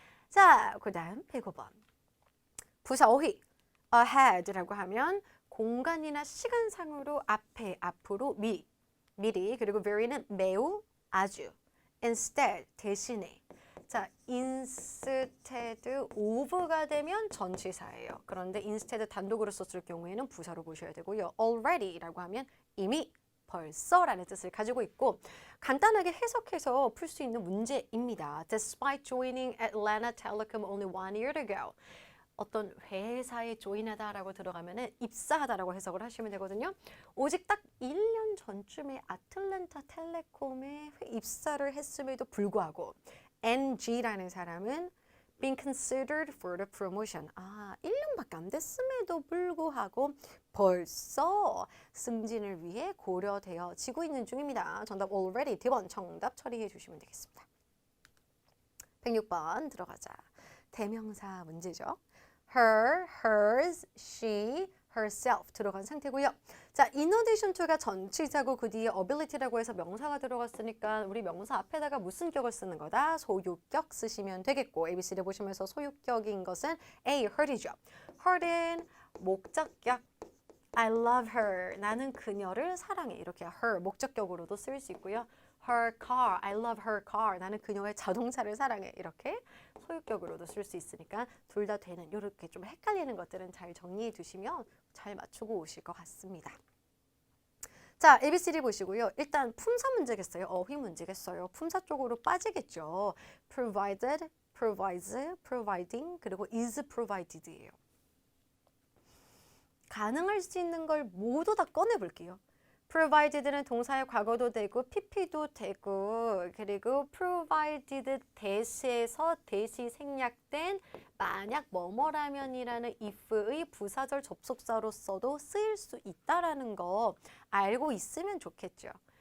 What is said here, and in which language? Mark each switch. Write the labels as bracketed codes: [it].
[ko] 자, 그 다음 105번. 부사 어휘 ahead라고 하면 공간이나 시간상으로 앞에, 앞으로, 미리 그리고 very는 매우, 아주 instead, 대신에 자, instead of가 되면 전치사예요. 그런데 instead 단독으로 썼을 경우에는 부사로 보셔야 되고요. already라고 하면 이미 벌써라는 뜻을 가지고 있고 간단하게 해석해서 풀 수 있는 문제입니다. [en] Despite joining Atlanta Telecom only 1 year ago. [ko] 어떤 회사에 조인하다라고 들어가면은 입사하다라고 해석을 하시면 되거든요. 오직 딱 1년 전쯤에 아틀랜타 텔레콤에 입사를 했음에도 불구하고 NG라는 사람은 [en] being considered for the promotion. [ko] 1년밖에 안 됐음에도 불구하고 벌써 승진을 위해 고려되어지고 있는 중입니다. 정답 already D번 정답 처리해 주시면 되겠습니다. 106번 들어가자. 대명사 문제죠. [en] her, hers, she, herself 들어간 상태고요. [ko] 자, in addition to가 전치사고 그 뒤에 ability라고 해서 명사가 들어갔으니까 우리 명사 앞에다가 무슨 격을 쓰는 거다? 소유격 쓰시면 되겠고 ABC를 보시면서 소유격인 것은 A, her이죠. [en] her은 목적격 I love her. [ko] 나는 그녀를 사랑해. 이렇게 her 목적격으로도 쓸 수 있고요. [en] her car. I love her car. [ko] 나는 그녀의 자동차를 사랑해. 이렇게 소유격으로도 쓸 수 있으니까 둘 다 되는 이렇게 좀 헷갈리는 것들은 잘 정리해 두시면 잘 맞추고 오실 것 같습니다. 자, ABCD 보시고요. 일단 품사 문제겠어요? 어휘 문제겠어요? 품사 쪽으로 빠지겠죠. [en] provided, provides, providing, 그리고 is provided예요. [ko] 가능할 수 있는 걸 모두 다 꺼내볼게요. provided는 동사의 과거도 되고 pp도 되고 그리고 provided 대시에서 대시 생략된 만약 뭐뭐라면이라는 if의 부사절 접속사로서도 쓰일 수 있다라는 거 알고 있으면 좋겠죠.